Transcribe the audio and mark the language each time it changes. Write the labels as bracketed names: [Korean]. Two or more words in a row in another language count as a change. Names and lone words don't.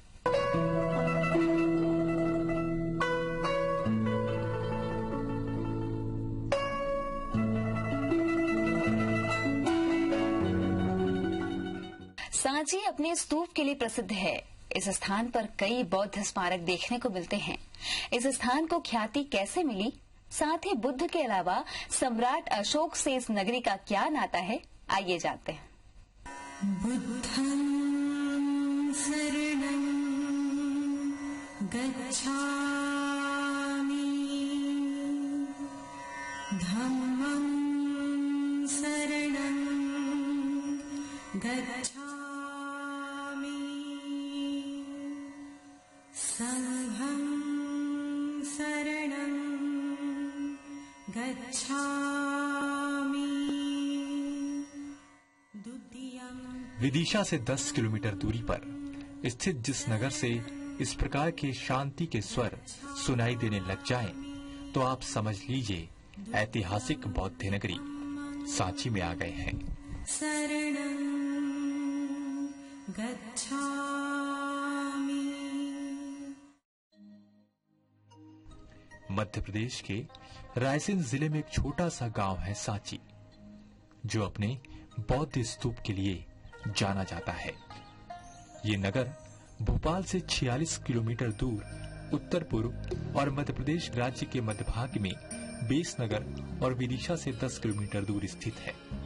[Hindi] सांची अपने स्तूप के लिए प्रसिद्ध है। इस स्थान पर कई बौद्ध स्मारक देखने को मिलते हैं। इस स्थान को ख्याति कैसे मिली, साथ ही बुद्ध के अलावा सम्राट अशोक से इस नगरी का क्या नाता है, आइए जानते हैं। [Pali] बुद्धं शरणं गच्छामि, धम्मं शरणं गच्छामि, संघं शरणं गच्छामि। [Hindi] विदिशा से 10 किलोमीटर दूरी पर स्थित जिस नगर से इस प्रकार के शांति के स्वर सुनाई देने लग जाएं, तो आप समझ लीजिए ऐतिहासिक बौद्ध नगरी सांची में आ गए हैं। [Pali] शरणं गच्छामि। [Hindi] मध्य प्रदेश के रायसेन जिले में एक छोटा सा गांव है सांची, जो अपने बौद्ध स्तूप के लिए जाना जाता है। ये नगर भोपाल से 46 किलोमीटर दूर उत्तर पूर्व और मध्य प्रदेश राज्य के मध्य भाग में बेसनगर और विदिशा से 10 किलोमीटर दूर स्थित है।